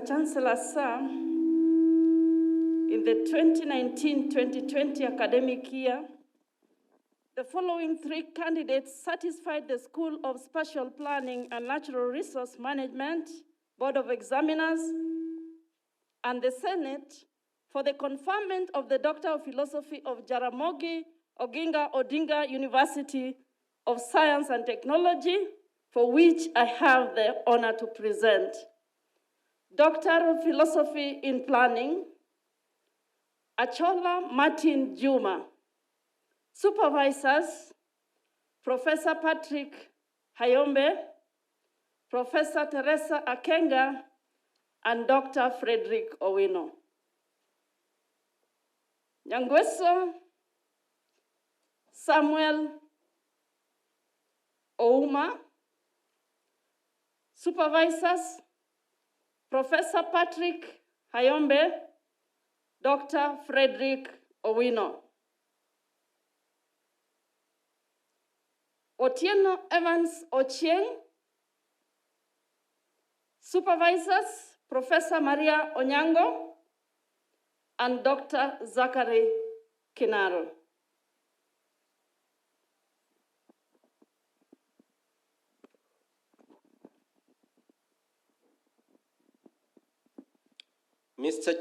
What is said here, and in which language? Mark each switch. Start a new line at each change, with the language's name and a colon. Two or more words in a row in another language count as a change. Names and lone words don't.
English: Chancellor, sir, in the 2019-2020 academic year, the following three candidates satisfied the School of Spatial Planning and Natural Resource Management, Board of Examiners, and the Senate for the conferment of the Doctor of Philosophy of Jaramogi Oginga Odinga University of Science and Technology, for which I have the honor to present. Doctor of Philosophy in Planning, Achola Martin Juma. Supervisors, Professor Patrick Hayombe, Professor Teresa Akenga, and Dr. Frederick Owino. Nyangweso Samuel Ouma. Supervisors, Professor Patrick Hayombe, Dr. Frederick Owino. Otieno Evans Ochieng. Supervisors, Professor Maria Onyango and Dr. Zachary Kinaro. Mr.